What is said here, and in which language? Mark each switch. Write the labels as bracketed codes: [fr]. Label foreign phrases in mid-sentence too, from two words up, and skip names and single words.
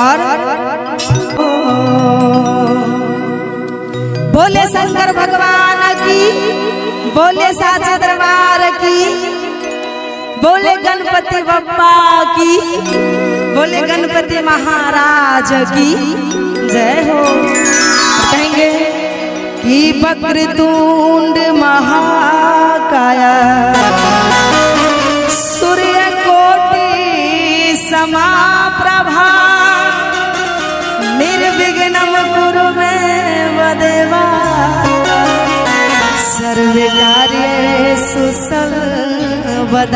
[hi] और बोले शंकर भगवान की बोले साचा दरबार की बोले गणपति बप्पा की बोले गणपति महाराज की जय हो। [sa] कहेंगे कि वक्रतुंड महाकाया सूर्य कोटि समाप्रभा निर्विघ्नं कुरु मे देवा सर्वकार्येषु सर्वदा।